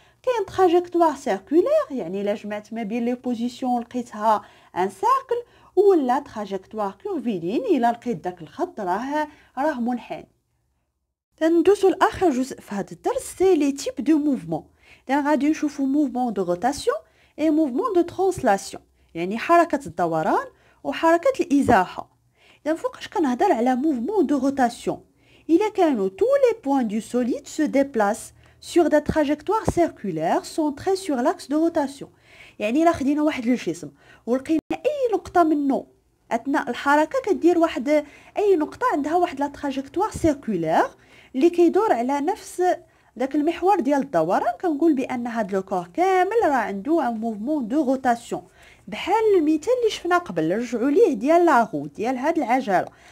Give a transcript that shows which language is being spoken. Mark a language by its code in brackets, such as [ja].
[ar] كاين تراجيكتوار سيركولير يعني الا جمعت ما بين لي بوزيسيون لقيتها ان سيركل، ولا تراجيكتوار كورفيلين الا لقيت داك الخط راه منحني. ندوزو لاخر جزء في هذا الدرس، سي لي تيب دو موفمون. اذا غادي نشوفو موفمون دو روتاسيون اي موفمون دو ترانسلاسيون، يعني حركه الدوران وحركه الازاحه. اذا فوقاش كنهضر على موفمون دو روتاسيون الا كانوا [fr] tous les points du solide se déplacent sur des trajectoires circulaires centrées sur l'axe de rotation. [ar] يعني الا خدينا واحد الجسم ولقينا اي نقطه منه اثناء الحركه كدير واحد اي نقطه عندها واحد لا تراجيكتوار سيركولير اللي كيدور على نفس داك المحور ديال الدوران، كنقول بان هاد لو كور كامل راه عنده ان موفمون دو روتاسيون، بحال المثال اللي شفنا قبل رجعوا ليه ديال لاغو ديال هاد العجله.